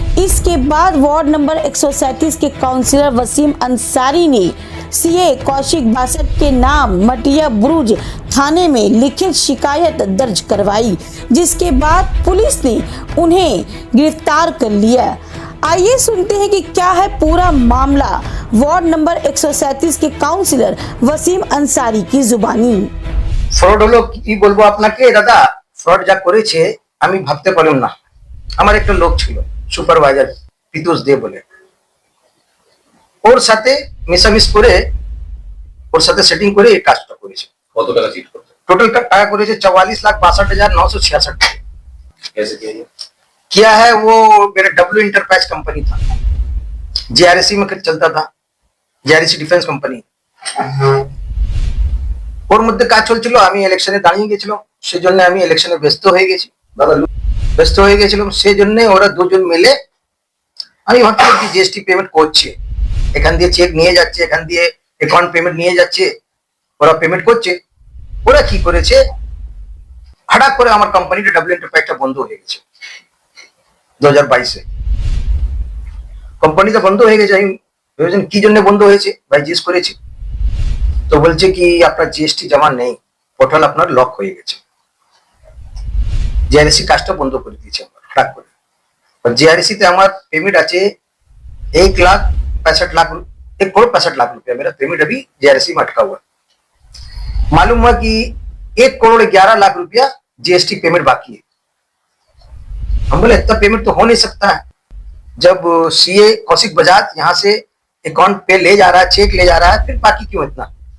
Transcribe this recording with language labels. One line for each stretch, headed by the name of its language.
Hindi: इसके बाद ward number 137 के काउंसिलर वसीम अंसारी ने सीए कौशिक बासक के नाम मटिया ब्रुज थाने में लिखित शिकायत दर्ज करवाई, जिसके बाद पुलिस ने उन्हें गिरफ्तार कर लिया। आइए सुनते हैं कि क्या है पूरा मामला वार्ड नंबर 137 के काउंसिलर वसीम अंसारी की जुबानी।
Bangla: ফ্রড হলো কি বলবো আপনাকে দাদা, ফ্রড যা করেছে আমি ভাবতে পারলাম না। আমার একটা লোক ছিল সুপারভাইজার পিতুষ দে বলে, ওর সাথে মিশামিশ করে ওর সাথে সেটিং করে এই কাজটা করেছে। কত টাকা চিট করতে? টোটাल টাকা করেছে 44,62,966।
Hindi: कैसे किया ये? किया है वो मेरा डब्ल्यू इंटरप्राइज कंपनी था, जीआरसी में चलता था, जीआरसी डिफेंस कंपनी।
Bangla: ওর মধ্যে কাজ চলছিল, আমি ইলেকশনে দাঁড়িয়ে গেছিলাম, সেজন্য আমি ইলেকশনে ব্যস্ত হয়ে গেছি, ব্যস্ত হয়ে গেছিলাম। সেজন্য ওরা দুজন মিলে, আমি ভাবছিলাম কি জিএসটি পেমেন্ট করছে, এখান দিয়ে চেক নিয়ে যাচ্ছে, এখান দিয়ে অ্যাকাউন্ট পেমেন্ট নিয়ে যাচ্ছে, ওরা পেমেন্ট করছে। ওরা কি করেছে, হঠাৎ করে আমার কোম্পানিটা ডব্লিউ এন্টারপ্রাইজটা বন্ধ হয়ে গেছে 2022-এ। কোম্পানিটা বন্ধ হয়ে গেছে। আমি ভেবেছেন কি জন্য বন্ধ হয়েছে, ভাই জিজ্ঞেস করেছি তো বলছে কি আপনার জিএসটি জমা নেই, পোর্টাল আপনার লক হয়ে গেছে, জিআরসি কাজটা বন্ধ করে দিয়েছে আমার হঠাৎ করে।
Hindi: और जीआरसी
Bangla: তে আমার
Hindi: पेमेंट
Bangla: আছে
Hindi: 1,65,00,000 रुपया मेरा पेमेंट अभी जीआरसी में अटका हुआ है। मालूम हुआ कि 1,11,00,000 रुपया जीएसटी पेमेंट बाकी है। हम बोले इतना पेमेंट तो हो नहीं सकता है, जब सीए कौशिक बजाज यहाँ से अकाउंट पे ले जा रहा है, चेक ले जा रहा है, फिर बाकी क्यों इतना।